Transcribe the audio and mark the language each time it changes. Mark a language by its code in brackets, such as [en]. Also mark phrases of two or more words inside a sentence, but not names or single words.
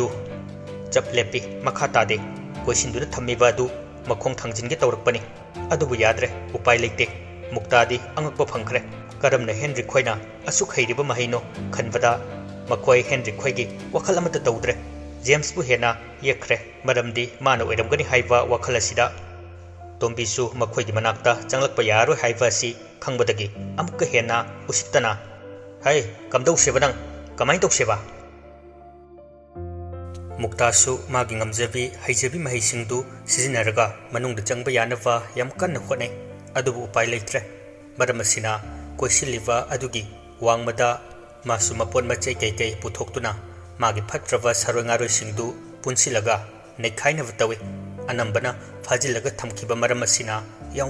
[mni] chaplepi makha tade koisinduna thammiba du makhong thangjin ge tawrakpani adubu yadre upai leite muktadi angakpa phangkhre karamna henry khoina asuk heiriba mahino khanbada makhoi henry khoigi wakhal amata tawdre james bu hena yekhre maramdi mana oiramgani haiba wakhal asida tombisu makhoi gi manakta changlakpa yaro haiba si khangbadagi amukka hena usittana hai kamdau sebanang kamai tok seba muktasu magi ngamjabi haijabi mahisingdu sizinaraga manungda changba yanava yam kanna khonai adubu upai leitre maramasina koisiliva adugi wangmada masu mapon machai kei puthoktuna magi phatrava sarwangaroi singdu punsilaga nekhaina vatawi anambana fajilaga thamkiba maramasina yam